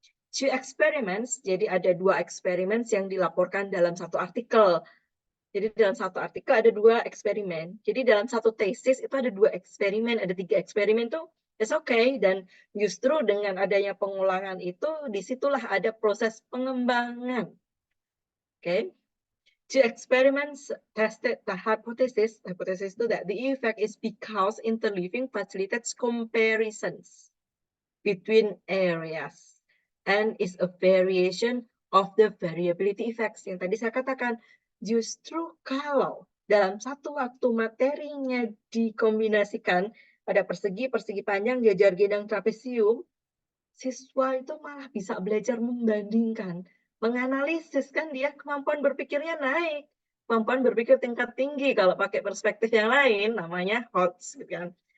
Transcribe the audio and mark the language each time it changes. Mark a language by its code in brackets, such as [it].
[id] 2 experiments, jadi ada 2 eksperimen yang dilaporkan dalam satu artikel. Jadi dalam satu artikel ada 2 eksperimen. Jadi dalam satu tesis itu ada 2 eksperimen, ada 3 eksperimen tuh [en] it's okay. [id] Dan justru dengan adanya pengulangan itu, disitulah ada proses pengembangan. [en] Okay. 2 experiments tested the hypothesis itu that the effect is because interleaving facilitates comparisons between areas and is a variation of the variability effects. [id] Yang tadi saya katakan, justru kalau dalam satu waktu materinya dikombinasikan pada persegi, persegi panjang, jajar genjang, trapesium, siswa itu malah bisa belajar membandingkan, menganalisis, kan dia kemampuan berpikirnya naik, kemampuan berpikir tingkat tinggi kalau pakai perspektif yang lain, namanya HOTS, gitu kan.